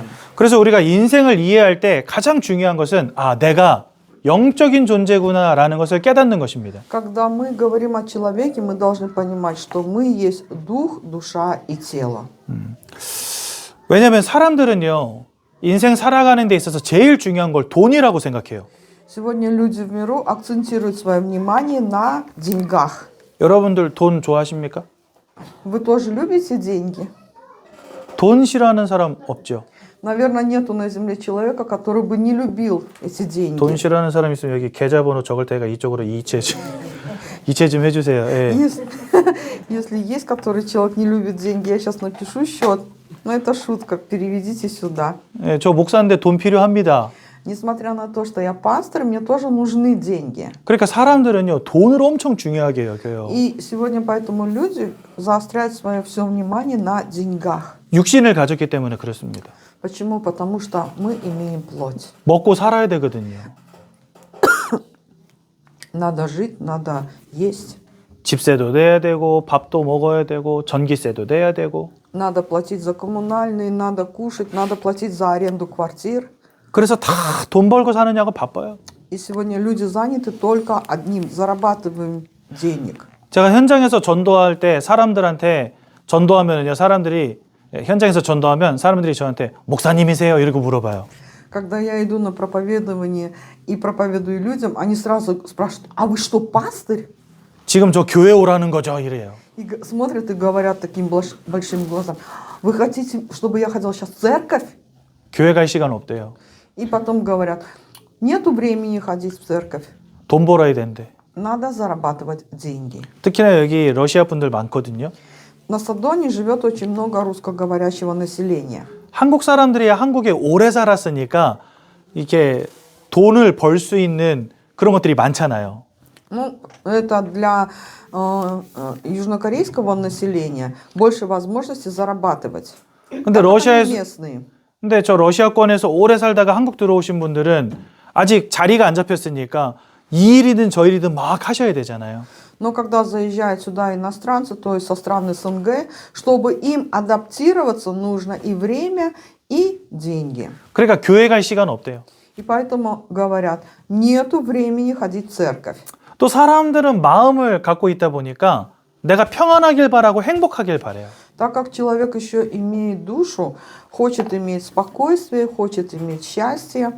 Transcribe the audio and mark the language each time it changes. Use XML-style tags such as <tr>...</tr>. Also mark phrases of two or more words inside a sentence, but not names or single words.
<ko>그래서 우리가 인생을 이해할 때 가장 중요한 것은 내가 영적인 존재구나라는 것을 깨닫는 것입니다.</ko> <ru>Когда мы говорим о человеке, мы должны понимать, что мы есть дух, душа и тело.</ru> <ko>왜냐하면 사람들은요, 인생 살아가는 데 있어서 제일 중요한 걸 돈이라고 생각해요.</ko> <ru>Сегодня люди в миру акцентируют свое внимание на деньгах.</ru> <ko>여러분들 돈 좋아하십니까?</ko> <ru>Вы тоже любите деньги?</ru> <ko>돈 싫어하는 사람 없죠?</ko> <ru>Наверное, нету на земле человека, который бы не любил эти деньги.</ru> <ko>돈 싫어하는 사람 있으면 여기 계좌번호 적을 때가 이쪽으로 이체 좀 해주세요. 예.</ko> <ru>Если есть, который человек не любит деньги, я сейчас напишу счет. Но это шутка, переведите сюда.</ru> <ko>예, 저 목사인데 돈 필요합니다.</ko> <ru>Несмотря на то, что я пастор, мне тоже нужны деньги.</ru> <ko>그러니까 사람들은요, 돈을 엄청 중요하게 여겨요.</ko> <ru>И сегодня поэтому люди заостряют свое все внимание на деньгах.</ru> <ko>육신을 가졌기 때문에 그렇습니다.</ko> <ru>Почему? Потому что мы имеем плоть.</ru> <ko>먹고 살아야 되거든요.</ko> <ru>Надо жить, надо есть.</ru> <ko>집세도 내야 되고 밥도 먹어야 되고 전기세도 내야 되고.</ko> <ru>Надо платить за коммунальные, надо кушать, надо платить за аренду квартир.</ru> <ko>그래서 다 돈 벌고 사느냐고 바빠요.</ko> <ru>И сегодня люди заняты только одним – зарабатываем денег.</ru> <ko>제가 현장에서 전도할 때 사람들한테 전도하면요, 현장에서 전도하면 사람들이 저한테 목사님이세요? 이러고 물어봐요.</ko> <ru>Когда я иду на проповедование и проповедую людям, они сразу спрашивают: а вы что, пастырь?</ru> <ko>지금 저 교회 오라는 거죠? 이래요.</ko> <ru>И смотрят и говорят таким большим глазом: вы хотите, чтобы я ходил сейчас в церковь?</ru> <ko>교회 갈 시간 없대요.</ko> <ru>И потом говорят: нету времени ходить в церковь.</ru> <ko>돈 벌어야 된대.</ko> <ru>Надо зарабатывать деньги.</ru> <ko>특히나 여기 러시아 분들 많거든요.</ko> <ru>На Содоне живет очень много русскоговорящего населения.</ru> <ko>한국 사람들이 한국에 오래 살았으니까 이게 돈을 벌 수 있는 그런 것들이 많잖아요.</ko> <ru>Ну, это для южнокорейского населения больше возможностей зарабатывать.</ru> <ko>근데</ko> <ru>Они</ru> <ko>러시아에서</ko> <ru>местные.</ru> <ko>근데 저 러시아권에서 오래 살다가 한국 들어오신 분들은 아직 자리가 안 잡혔으니까 이 일이든 저 일이든 막 하셔야 되잖아요.</ko> <ru>Но когда заезжают сюда иностранцы, то есть со стран СНГ, чтобы им адаптироваться, нужно и время, и деньги.</ru> <ko>그러니까 교회 갈 시간 없대요.</ko> <ru>И поэтому говорят, нету времени ходить в церковь.</ru> <ko>또 사람들은 마음을 갖고 있다 보니까 내가 평안하길 바라고 행복하길 바래요.</ko> <ru>Так как человек еще имеет душу, хочет иметь спокойствие, хочет иметь счастье.</ru>